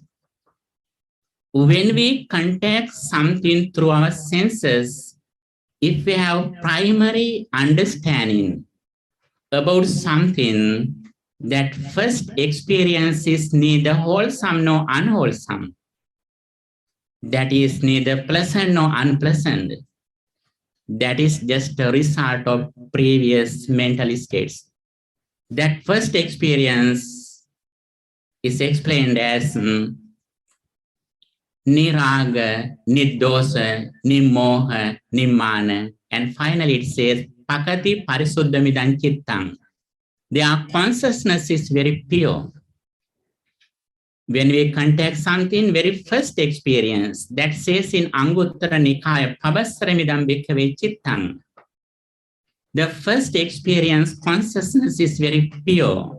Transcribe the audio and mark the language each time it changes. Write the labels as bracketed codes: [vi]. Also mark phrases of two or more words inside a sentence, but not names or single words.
[en] When we contact something through our senses, if we have primary understanding about something, that first experience is neither wholesome nor unwholesome. That is neither pleasant nor unpleasant. That is just a result of previous mental states. That first experience is explained as [pi] niraga, niddosa, nimmoha, nimmana, [en] and finally it says [pi] pakati parisuddhamidam chittang. [en] Their consciousness is very pure. When we contact something, very first experience, that says in Anguttara Nikaya, [pi] Pavassaramidam bhikkhave chittang. [en] The first experience, consciousness is very pure.